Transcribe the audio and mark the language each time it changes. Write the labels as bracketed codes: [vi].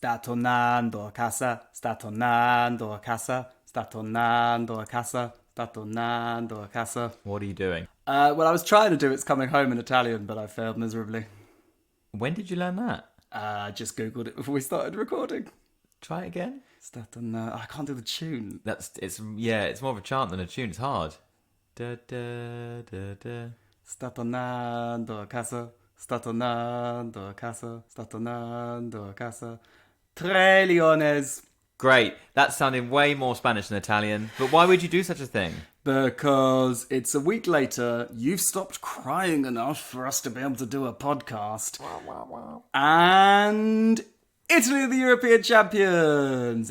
[it] tornando a casa, sta tornando a casa, sta tornando a casa, sta tornando a casa. [en] What are you doing? Well, I was trying to do It's Coming Home in Italian, but I failed miserably. When did you learn that? I just Googled it before we started recording. Try it again. [it] Sta tornando... [en] I can't do the tune. It's more of a chant than a tune. It's hard. Da, da, da, da. [it] Sta tornando a casa, sta tornando a casa, sta tornando a casa. [es] 3 leones. [en] Great. That sounded way more Spanish than Italian. But why would you do such a thing? Because it's a week later, you've stopped crying enough for us to be able to do a podcast. And Italy are the European champions.